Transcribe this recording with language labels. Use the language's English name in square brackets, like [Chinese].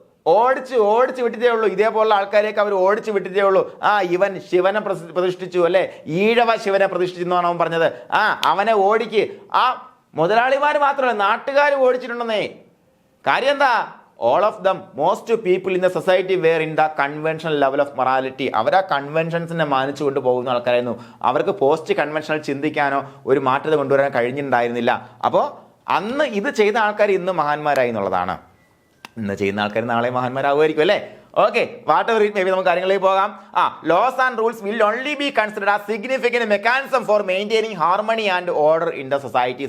[Malayalam] ഓടിച്ച് വിട്ടിട്ടേ ഉള്ളൂ. ഇതേപോലുള്ള ആൾക്കാരെയൊക്കെ അവർ ഓടിച്ച് വിട്ടിട്ടേ ഉള്ളൂ. ഇവൻ ശിവനെ പ്രതിഷ്ഠിച്ചു, അല്ലെ, ഈഴവ ശിവനെ പ്രതിഷ്ഠിച്ചു എന്നാണ് അവൻ പറഞ്ഞത്. അവനെ ഓടിക്ക്. മുതലാളിമാർ മാത്രമല്ല, നാട്ടുകാർ ഓടിച്ചിട്ടുണ്ടെന്നേ. കാര്യം എന്താ? [English] all of them, most people in the society were in the conventional level of morality. [Malayalam] അവർ ആ കൺവെൻഷൻസിനെ മാനിച്ചുകൊണ്ട് പോകുന്ന ആൾക്കാരായിരുന്നു. അവർക്ക് പോസ്റ്റ് കൺവെൻഷണൽ ചിന്തിക്കാനോ ഒരു മാറ്റം കൊണ്ടുവരാൻ കഴിഞ്ഞിട്ടുണ്ടായിരുന്നില്ല. അപ്പോൾ അന്ന് ഇത് ചെയ്ത ആൾക്കാർ ഇന്ന് മഹാന്മാരായി എന്നുള്ളതാണ്. ഇന്ന് ചെയ്യുന്ന ആൾക്കാർ നാളെ മഹാന്മാരാകുമായിരിക്കും, അല്ലേ? [English] okay, whatever it may be [Malayalam] നമുക്ക് കാര്യങ്ങളിലേക്ക് പോകാം. [English] Laws and rules will only be considered as significant mechanism for maintaining harmony and order in the society.